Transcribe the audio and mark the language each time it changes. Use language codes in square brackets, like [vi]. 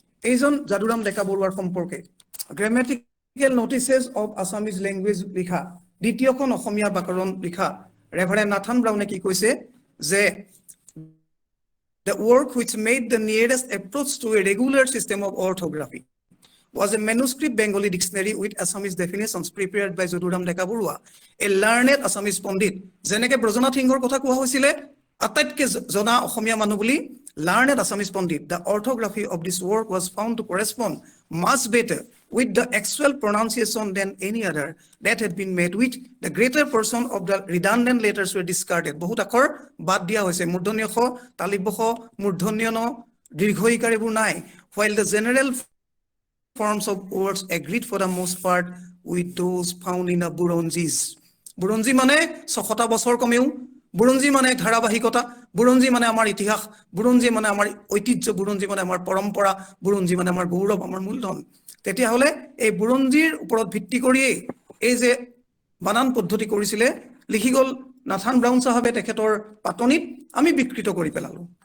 [as] এইজন যাদুৰাম ডেকা বৰুৱাৰ সম্পৰ্কে grammatical notices of Assamese language লিখা দ্বিতীয়খন অসমীয়া ব্যাকৰণ লিখা ৰেভাৰেণ্ড নাথান ব্ৰাউনে কি কৈছে যে [en] the work which made the nearest approach to a regular system of orthography was a manuscript Bengali dictionary with Assamese definitions prepared by Jaduram Deka Barua, a learned Assamese Pandit. [as] Jeneke Brojanath Singher kotha kowa hoisile, আটাইতকৈ জনা অসমীয়া মানুহ বুলি [en] learned Assamese Pandit. The orthography of this work was found to correspond much better with the actual pronunciation than any other that had been made, which the greater portion of the redundant letters were discarded. [as] বহুত আখৰ বাদ দিয়া হৈছে, মূৰ্ধন্য খ, তালিব্য খ, মূৰ্ধন্য ন, দীৰ্ঘ ইকাৰ এইবোৰ নাই, [en] while the general forms of words agreed for the most part with those found in the Buronjis. [as] বুৰঞ্জী মানে 600 বছৰ কমেও, বুৰঞ্জী মানে ধাৰাবাহিকতা, বুৰঞ্জী মানে আমাৰ ইতিহাস, বুৰঞ্জী মানে আমাৰ ঐতিহ্য, বুৰঞ্জী মানে আমাৰ পৰম্পৰা, বুৰঞ্জী মানে আমাৰ গৌৰৱ, আমাৰ মূলধন। তেতিয়াহ'লে এই বুৰঞ্জীৰ ওপৰত ভিত্তি কৰিয়ে এই যে বানান পদ্ধতি কৰিছিলে, লিখি গ'ল নাথান ব্ৰাউন চাহাবে তেখেতৰ পাতনিত, আমি বিকৃত কৰি পেলালো।